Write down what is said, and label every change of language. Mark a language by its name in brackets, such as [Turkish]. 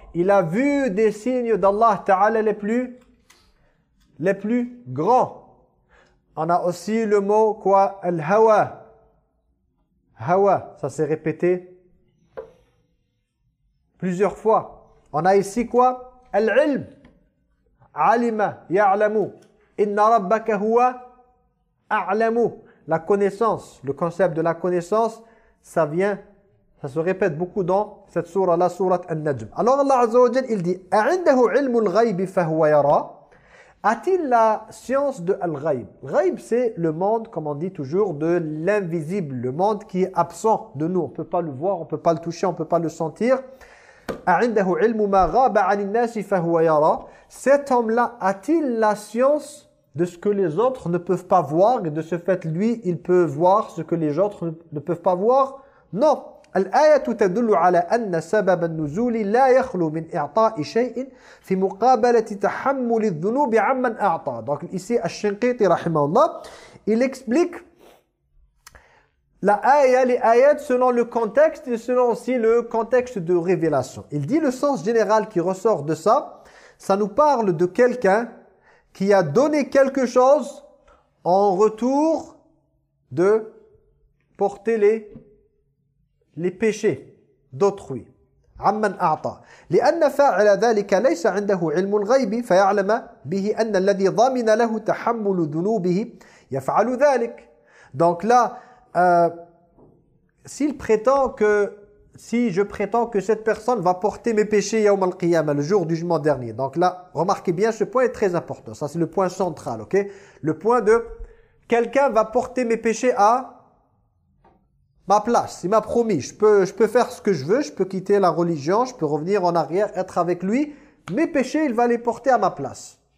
[French] Il a vu des signes d'Allah Ta'ala les plus grands. On a aussi le mot quoi? Al-Hawa. Hawa, ça s'est répété plusieurs fois. On a ici quoi? [Arabic] العلم علم يعلم إن ربك هو أعلم. [French] La connaissance, le concept de la connaissance, ça vient, ça se répète beaucoup dans cette sourate, la sourate An-Najm. Alors Allah Azza wa Jalla, il dit [Arabic] أعنده علم الغيب فهو يرى. [French] A-t-il la science de الغيب? الغيب, c'est le monde, comme on dit toujours, de l'invisible, le monde qui est absent de nous. On ne peut pas le voir, on ne peut pas le toucher, on ne peut pas le sentir. [Arabic] عنده علم ما غاب عن الناس فهو يرى. [French] Cet homme-là a-t-il la science de ce que les autres ne peuvent pas voir, et de ce fait, lui, il peut voir ce que les autres ne peuvent pas voir? Non. [Arabic] الآية تدل على أن سبب النزول لا يخلو من إعطاء شيء في مقابلة تحمل الذنوب عمن أعطى. [French] Donc ici, Al-Shinqiti, rahimahullah, il explique la ayah, les ayats selon le contexte et selon aussi le contexte de révélation. Il dit le sens général qui ressort de ça, ça nous parle de quelqu'un qui a donné quelque chose en retour de porter les péchés d'autrui. [Arabic] عمن أعطى لأن فاعل ذلك ليس عنده علم الغيب فيعلم به أن الذي ضمن له تحمل ذنوبه يفعل ذلك. [French] Donc là, si je prétends que cette personne va porter mes péchés yawm al-qiyama, le jour du jugement dernier. Donc là, remarquez bien, ce point est très important. Ça, c'est le point central, ok? Le point de quelqu'un va porter mes péchés à ma place, il m'a promis, je peux faire ce que je veux, je peux quitter la religion, je peux revenir en arrière, être avec lui, mes péchés, il va les porter à ma place.